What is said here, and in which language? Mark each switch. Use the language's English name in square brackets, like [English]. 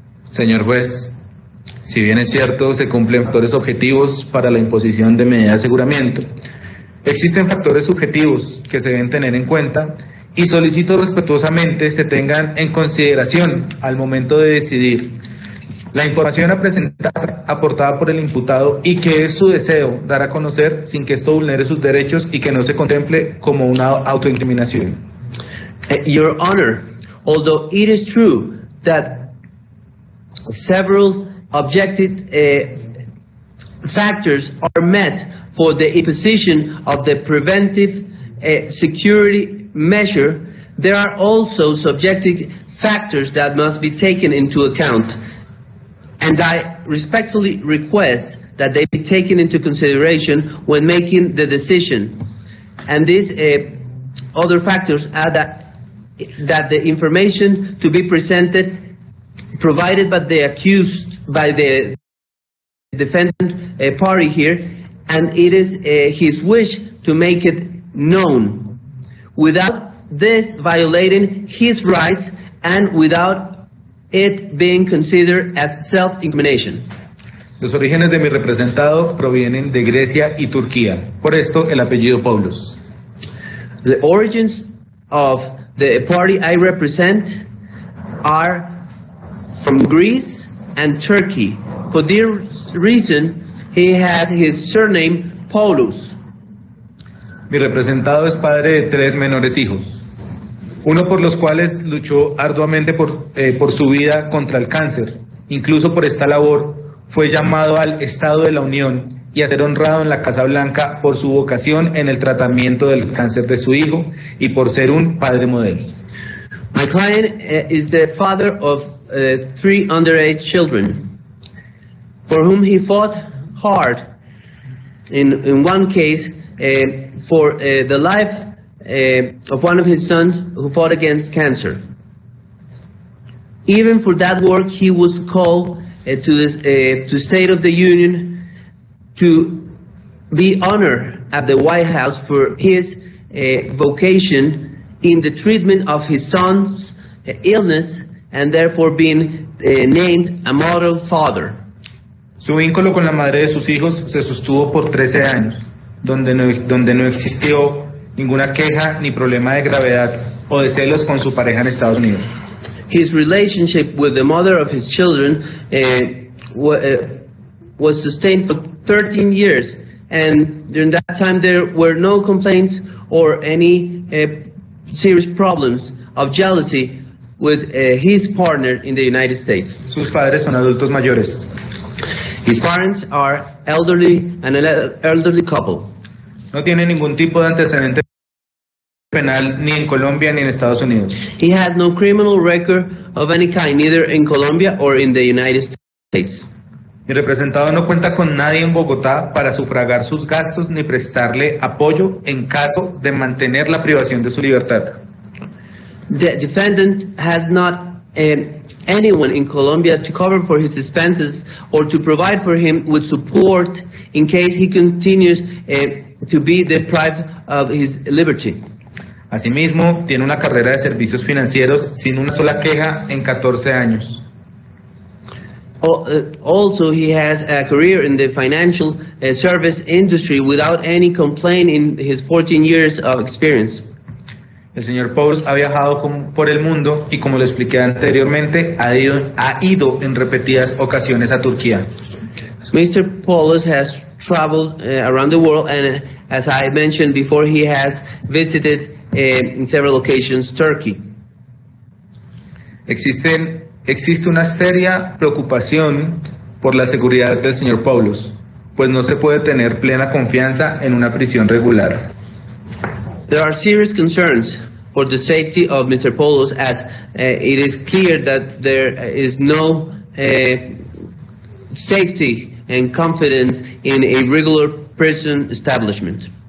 [Spanish] Señor juez, si bien es cierto, se cumplen factores objetivos para la imposición de medidas de aseguramiento, existen factores subjetivos que se deben tener en cuenta y solicito respetuosamente se tengan en consideración al momento de decidir la información a presentar aportada por el imputado y que es su deseo dar a conocer sin que esto vulnere sus derechos y que no se contemple como una autoincriminación. [English] Your Honor, although it is true that several objective factors are met for the imposition of the preventive security measure, there are also subjective factors that must be taken into account. And I respectfully request that they be taken into consideration when making the decision. And these other factors are that the information to be presented, provided by the accused, by the defendant party here, and it is his wish to make it known, without this violating his rights and without it being considered as self-incrimination. [Spanish] Los orígenes de mi representado provienen de Grecia y Turquía, por esto el apellido Poulos. [English] The origins of the party I represent are from Greece and Turkey. For this reason, he has his surname Poulos. [Spanish] Mi representado es padre de 3 menores hijos, uno por los cuales luchó arduamente por su vida contra el cáncer. Incluso por esta labor fue llamado al Estado de la Unión y a ser honrado en la Casa Blanca por su vocación en el tratamiento del cáncer de su hijo y por ser un padre modelo. [English] My client is the father of 3 underage children, for whom he fought hard. In one case, for the life of one of his sons who fought against cancer. Even for that work, he was called to State of the Union to be honored at the White House for his vocation in the treatment of his son's illness, and therefore being named a model father. [Spanish] Su vínculo con la madre de sus hijos se sostuvo por 13 años, donde no existió ninguna queja ni problema de gravedad o de celos con su pareja en Estados Unidos. [English] His relationship with the mother of his children was sustained for 13 years, and during that time there were no complaints or any serious problems of jealousy with his partner in the United States. [Spanish] Sus padres son adultos mayores. [English] His parents are elderly, an elderly couple. [Spanish] No tiene ningún tipo de antecedente penal ni en Colombia ni en Estados Unidos. [English] He has no criminal record of any kind, neither in Colombia or in the United States. [Spanish] Mi representado no cuenta con nadie en Bogotá para sufragar sus gastos ni prestarle apoyo en caso de mantener la privación de su libertad. [English] The defendant has not anyone in Colombia to cover for his expenses or to provide for him with support in case he continues to be deprived of his liberty. [Spanish] Asimismo, tiene una carrera de servicios financieros sin una sola queja en 14 años. [English] Also, he has a career in the financial service industry without any complaint in his 14 years of experience. [Spanish] El señor Poulos ha viajado por el mundo y, como lo expliqué anteriormente, ha ido en repetidas ocasiones a Turquía. [English] Mr. Poulos has traveled around the world, and as I mentioned before, he has visited in several occasions Turkey. [Spanish] Existe una seria preocupación por la seguridad del señor Poulos, pues no se puede tener plena confianza en una prisión regular. [English] There are serious concerns for the safety of Mr. Poulos, as it is clear that there is no safety and confidence in a regular prison establishment.